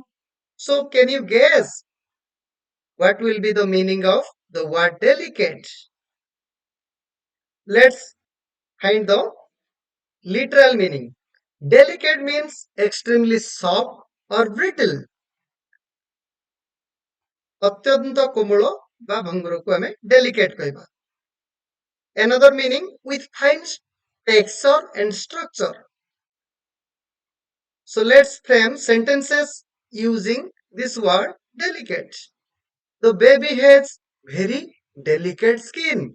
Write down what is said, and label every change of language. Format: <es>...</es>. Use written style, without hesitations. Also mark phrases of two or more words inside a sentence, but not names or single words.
<en>So, can you guess what will be the meaning of the word delicate? Let's find the literal meaning. Delicate means extremely soft or brittle.</en> <or>ଅତ୍ୟନ୍ତ କୋମଳ ବା ଭଙ୍ଗୁରକୁ ଆମେ delicate କହିବା.</or> <en>Another meaning with fine texture and structure. So let's frame sentences using this word delicate. The baby has very delicate skin.</en>